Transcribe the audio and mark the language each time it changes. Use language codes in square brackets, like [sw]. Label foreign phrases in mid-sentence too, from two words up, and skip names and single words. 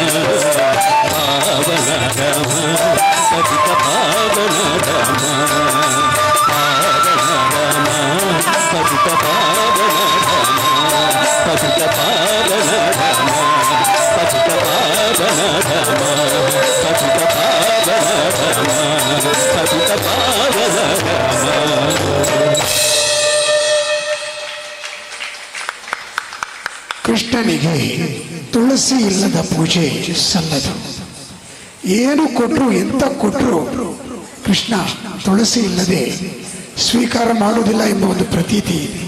[kn] ಪಾವನ ರಾಮ ಪತಿತ ಪಾವನ ರಾಮ ಪಾವನ ರಾಮ ಪತಿತ ಪಾವನ ರಾಮ ಪತಿತ ಪಾವನ ರಾಮ ಪತಿತ ಪಾವನ ರಾಮ ಪತಿತ ಪಾವನ ರಾಮ ಪತಿತ ಪಾವನ ರಾಮ. ಕೃಷ್ಣನಿಗೆ ತುಳಸಿ ಇಲ್ಲದ ಪೂಜೆ ಸಲ್ಲದು. ಏನು ಕೊಟ್ಟರು ಎಂತ ಕೊಟ್ಟರು ಕೃಷ್ಣ ತುಳಸಿ ಇಲ್ಲದೆ ಸ್ವೀಕಾರ ಮಾಡುವುದಿಲ್ಲ ಎಂಬ ಒಂದು ಪ್ರತೀತಿ ಇದೆ.